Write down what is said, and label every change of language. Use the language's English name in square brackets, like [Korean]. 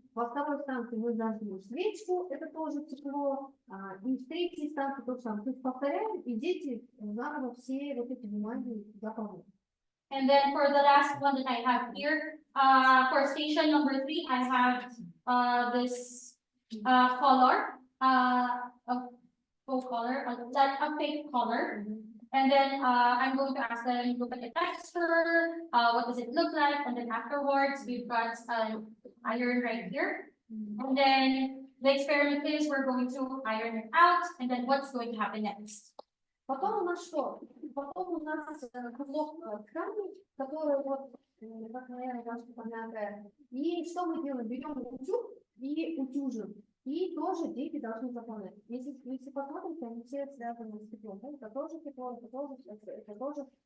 [Russian] Во второй станции мы зажгли свечку, это тоже тепло. И в третьей станции то же самое. То есть повторяем, и дети заново все вот эти бумаги заполняют. [English] And then for the last one that I have here, for station number 3, I have this color, a full color, a pink color. And then I'm going to ask them to look at the texture, what does it look like, and then afterwards we've got iron right here. And then the experiment is we're going to iron it out, and then what's going to happen next? [Russian] Потом у нас что? Потом у нас кусок ткани, который вот, как, наверное, кажется, помятая. И что мы делаем? Берем утюг и утюжим. И тоже дети должны заполнять. Если посмотрите, они все связаны с теплом. Это тоже тепло, это тоже.